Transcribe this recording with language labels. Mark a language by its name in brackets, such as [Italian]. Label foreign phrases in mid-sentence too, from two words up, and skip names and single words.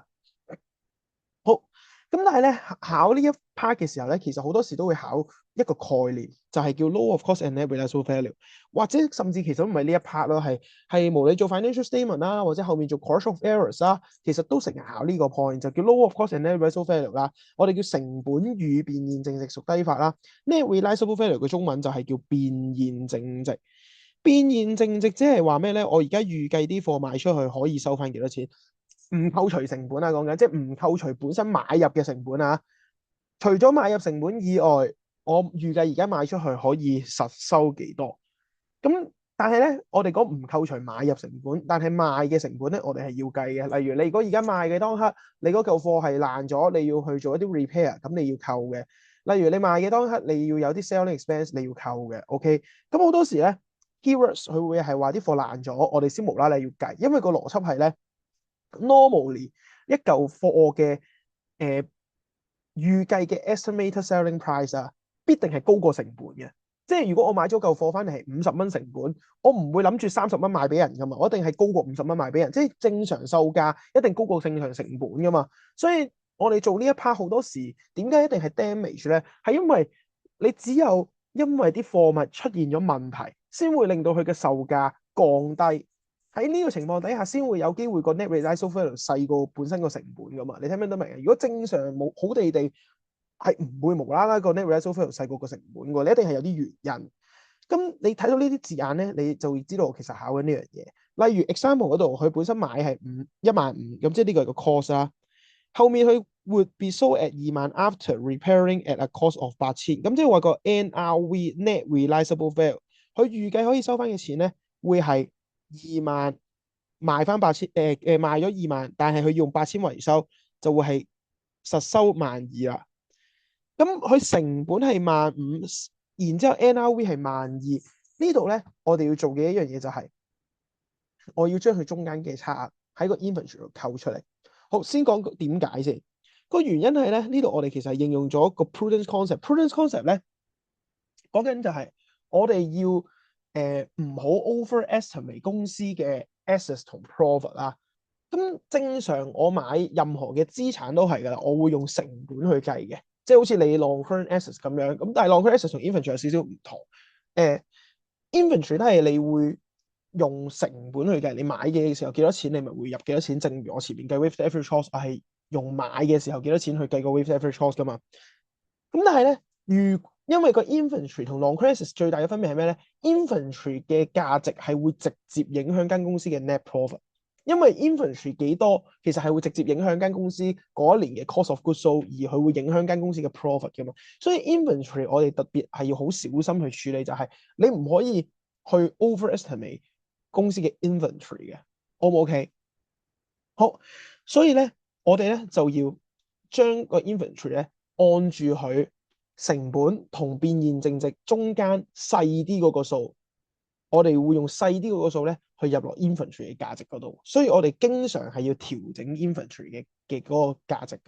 [Cantonese] 好，咁但係咧考呢一 part 嘅時候咧，其實好多時都會考一個概念，就係叫 [English] law of cost and net realizable value， [Cantonese] 或者甚至其實都唔係呢一 part 咯，係無論做 [English] financial statement [Cantonese] 啦，或者後面做 [English] correction of errors [Cantonese] 啦，其實都成日考呢個 point，就叫 [English] law of cost and net realizable value [Cantonese] 啦。我哋叫成本與變現淨值屬低法啦。 [English] net realizable value [Cantonese] 嘅中文就係叫變現淨值。變現淨值即係話咩咧？我而家預計啲貨賣出去可以收翻幾多錢？唔扣除成本啊，講緊即係唔扣除本身買入嘅成本啊。除咗買入成本以外，我預計而家賣出去可以實收幾多？咁但係咧，我哋講唔扣除買入成本，但係賣嘅成本咧，我哋係要計嘅。例如你如果而家賣嘅當刻，你嗰嚿貨係爛咗，你要去做一啲 repair，咁你要扣嘅。例如你賣嘅當刻，你要有啲 [English] selling expense， [Cantonese] 你要扣嘅。OK，咁好多時咧，keywords 佢會係話啲貨爛咗，我哋先無啦啦要計，因為個邏輯係咧。normally 一嚿貨嘅預計嘅 [English] estimated selling price [Cantonese] 啊，必定係高過成本嘅。即係如果我買咗嚿貨翻嚟係50蚊成本，我唔會諗住30蚊賣俾人噶嘛，我一定係高過50蚊賣俾人。即係正常售價一定高過正常成本噶嘛。所以我哋做呢一 part 好多時點解一定係 damage 咧？係因為你只有因為啲貨物出現咗問題，先會令到佢嘅售價降低。喺呢個情況底下，先會有機會個 [English] net realizable value [Cantonese] 細過本身個成本噶嘛？你聽唔聽得明啊？如果正常冇好地係唔會無啦啦個 [English] net realizable value [Cantonese] 細過個成本㗎，你一定係有啲原因。咁你睇到呢啲字眼咧，你就會知道其實考緊呢樣嘢。例如 example 嗰度，佢本身買係15000，咁即係呢個係個 cost 啦。後面佢 [English] would be sold at 20000 after repairing at a cost of 8000， [Cantonese] 咁即係話個 [English] NRV net realizable value， [Cantonese] 佢預計可以收翻嘅錢咧，會係20000賣翻8000，賣咗20000，但係佢用8000維修，就會係實收12000啦。咁佢成本係15000，然之後 NRV 係12000。呢度咧，我哋要做嘅一樣嘢就係，我要將佢中間嘅差額喺個 inventory 度扣出嚟。好，先講點解先。個原因係咧，呢度我哋其實係應用咗個 [English] prudence concept。 prudence concept [Cantonese] 咧，講緊就係我哋要唔好 overestimate 公司嘅 assets 同 profit 啦。咁正常我買任何嘅資產都係㗎啦，我會用成本去計嘅，即係好似你 [English] long current assets [Cantonese] 咁樣。咁但係 [English] long current assets [Cantonese] 同 inventory 有少少唔同。inventory 都係你會用成本去計，你買嘅時候幾多錢，你咪會入幾多錢。正如我前面計 [English] weighted average cost， [Cantonese] 係用買嘅時候幾多錢去計個 [English] weighted average cost [Cantonese] 㗎嘛。咁但係咧， 因為個 inventory 同 non-credit 最大嘅分別係咩咧？inventory 嘅價值係會直接影響間公司嘅 [English] net profit， [Cantonese] 因為 inventory 幾多，其實係會直接影響間公司嗰一年嘅 [English] cost of goods sold， [Cantonese] 而佢會影響間公司嘅 profit 㗎嘛。所以 inventory 我哋特別係要好小心去處理，就係你唔可以去 overestimate 公司嘅 inventory 嘅，O 唔 OK？好，所以咧，我哋咧就要將個 inventory 咧按住佢成本同變現淨值中間細啲嗰個數，我哋會用細啲嗰個數咧去入落 inventory 嘅價值嗰度，所以我哋經常係要調整 inventory 嘅嗰個價值嘅。